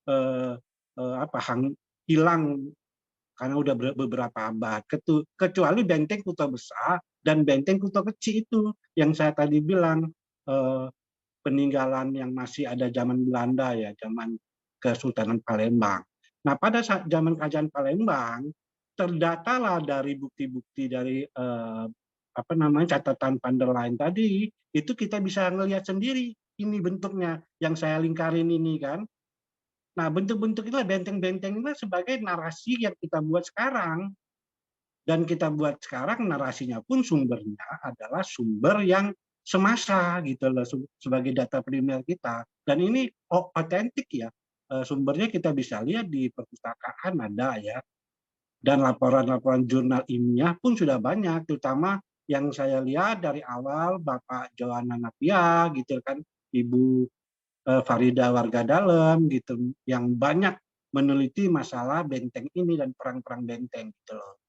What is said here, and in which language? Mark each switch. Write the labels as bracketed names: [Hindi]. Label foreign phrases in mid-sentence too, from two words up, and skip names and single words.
[Indonesian] hilang karena udah beberapa abad, kecuali benteng Kuto Besar dan benteng Kuto Kecil itu yang saya tadi bilang peninggalan yang masih ada zaman Belanda ya, zaman Kesultanan Palembang. Nah pada saat zaman Kerajaan Palembang terdatalah dari bukti-bukti dari catatan van der Leyen tadi, itu kita bisa ngelihat sendiri ini bentuknya yang saya lingkarin ini kan. Nah bentuk-bentuk itulah benteng-benteng itu sebagai narasi yang kita buat sekarang, dan kita buat sekarang narasinya pun sumbernya adalah sumber yang semasa gitu loh sebagai data primer kita, dan ini otentik ya, sumbernya kita bisa lihat di perpustakaan ada ya, dan laporan-laporan jurnal ilmiah pun sudah banyak, terutama yang saya lihat dari awal Bapak Johanna Napia gitu kan, Ibu Farida Warga Dalem gitu, yang banyak meneliti masalah benteng ini dan perang-perang benteng gitu loh.